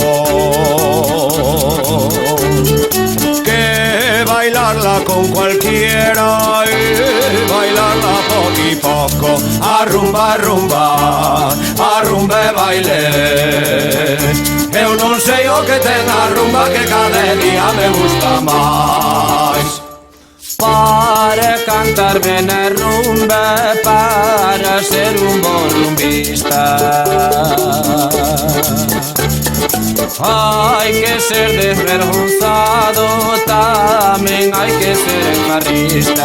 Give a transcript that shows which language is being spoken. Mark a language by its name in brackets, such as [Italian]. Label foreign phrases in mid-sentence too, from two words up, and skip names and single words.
[Spanish] que bailarla con cualquiera y bailarla poco y poco. [Galician] Arrumba, arrumba, arrumba e baile. Eu non sei o que ten a rumba que cada día me gusta máis. Para cantar ben a rumba, para ser un bon rumbista, hai que ser desvergonzado, tamén hai que ser encarrista.